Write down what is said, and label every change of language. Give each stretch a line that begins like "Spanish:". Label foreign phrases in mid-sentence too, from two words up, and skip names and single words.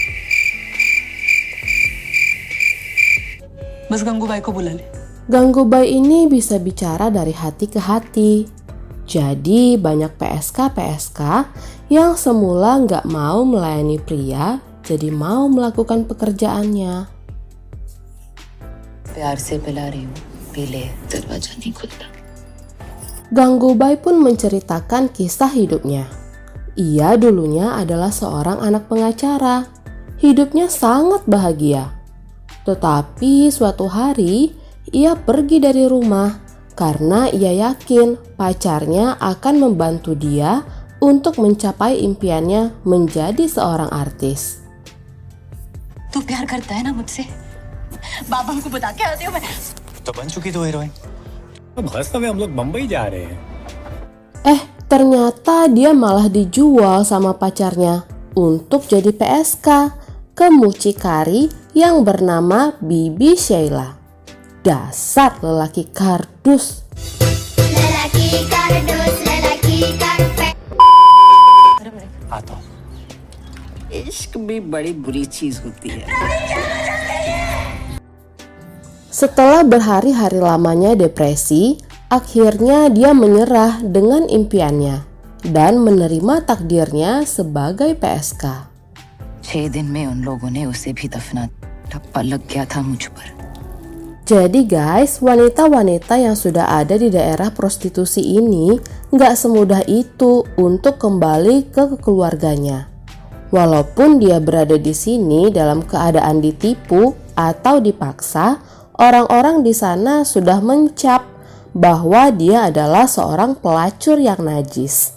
Hindi: बस गंगूबाई को बुला ले.
Indonesian: Gangubai ini bisa bicara dari hati ke hati. Jadi banyak PSK yang semula nggak mau melayani pria, jadi mau melakukan pekerjaannya.
Hindi: प्यार से पिला रही हूँ, पी ले, दरवाजा नहीं खुलता.
Indonesian: Gangubai pun menceritakan kisah hidupnya. Ia dulunya adalah seorang anak pengacara. Hidupnya sangat bahagia. Tetapi suatu hari ia pergi dari rumah karena ia yakin pacarnya akan membantu dia untuk mencapai impiannya menjadi seorang artis.
Hindi: तू प्यार करता है ना मुझसे? बाबा को बता के आती हूँ मैं. तो बन चुकी तो हीरोइन. अब बस में हम लोग मुंबई जा रहे हैं.
Indonesian: Ternyata dia malah dijual sama pacarnya untuk jadi PSK ke mucikari yang bernama Bibi Sheila. Dasar lelaki kardus. Lelaki kardus, lelaki karpet.
Hindi: आता हूँ. इश्क भी बड़ी बुरी चीज होती है.
Indonesian: Setelah berhari-hari lamanya depresi, akhirnya dia menyerah dengan impiannya dan menerima takdirnya sebagai PSK.
Hindi: 6 दिन में उन लोगों ने उसे भी दफना. ठप्पा लग गया था मुझ पर.
Indonesian: Jadi guys, wanita-wanita yang sudah ada di daerah prostitusi ini nggak semudah itu untuk kembali ke keluarganya. Walaupun dia berada di sini dalam keadaan ditipu atau dipaksa, orang-orang di sana sudah mencap bahwa dia adalah seorang pelacur yang najis.